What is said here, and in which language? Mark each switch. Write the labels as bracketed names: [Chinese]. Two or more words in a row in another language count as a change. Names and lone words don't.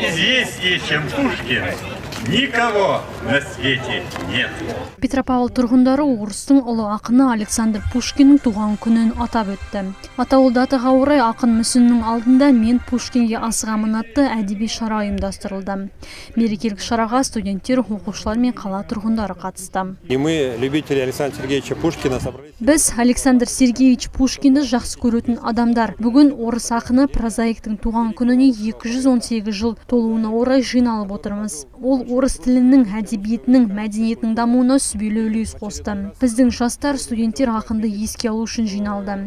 [Russian] известнее, чем Пушкин, никого на свете нет. [Kazakh] Петропавл тұрғындары орыстың ұлы ақыны Александр Пушкиннің туған күнін атап өтті. Атаулы датаға орай ақын мүсінінің алдында «Мен Пушкинге асығамын» атты әдеби шара ұйымдастырылды. Мерекелік шараға студенттер, оқушылар мен қала тұрғындары қатысты. [Russian] И мы, любители Александра Сергеевича Пушкина, собрались. [Kazakh] Біз Александр Сергеевич Пушкинді жақсы көретін адамдар. Бүгін орыс ақыны прозаиктің туған күніне 218 жыл толуына орай жиналып отырмыз. Ол орыс тілінің, әдебиетінің, мәдениетінің дамуына сүбелі үлес қосты. Біздің жастар, студенттер ақынды еске алу үшін жиналды.